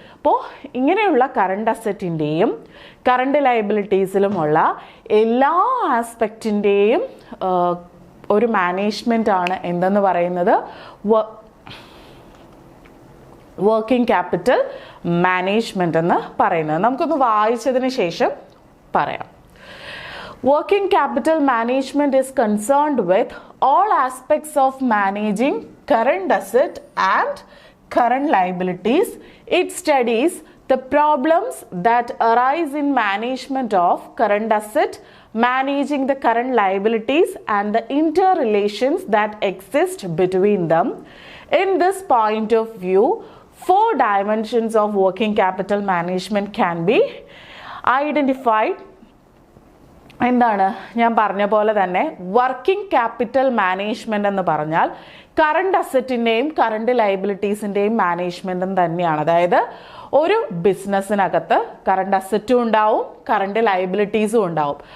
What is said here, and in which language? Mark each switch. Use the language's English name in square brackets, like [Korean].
[Malayalam] അപ്പോൾ ഇങ്ങനെയുള്ള current അസറ്റിൻ്റെയും current ലയബിലിറ്റീസിലുമുള്ള എല്ലാ ആസ്പെക്റ്റിൻ്റെയും ഒരു മാനേജ്മെൻ്റ് ആണ് എന്തെന്ന് പറയുന്നത് വർക്കിംഗ് ക്യാപിറ്റൽ മാനേജ്മെൻറ്റ് എന്ന് പറയുന്നത്. നമുക്കൊന്ന് വായിച്ചതിന് ശേഷം പറയാം. [English] Working capital management is concerned with all aspects of managing current asset and current liabilities. It studies the problems that arise in management of current asset, managing the current liabilities and the interrelations that exist between them. In this point of view, 4 dimensions of working capital management can be identified. [Malayalam] എന്താണ് ഞാൻ പറഞ്ഞ പോലെ തന്നെ working capital management എന്ന് പറഞ്ഞാൽ current അസറ്റിൻ്റെയും current ലയബിലിറ്റീസിൻ്റെയും മാനേജ്മെൻറ്റും തന്നെയാണ്. അതായത് ഒരു ബിസിനസ്സിനകത്ത് കറണ്ട് അസറ്റും ഉണ്ടാവും, കറണ്ട് ലയബിലിറ്റീസും ഉണ്ടാവും.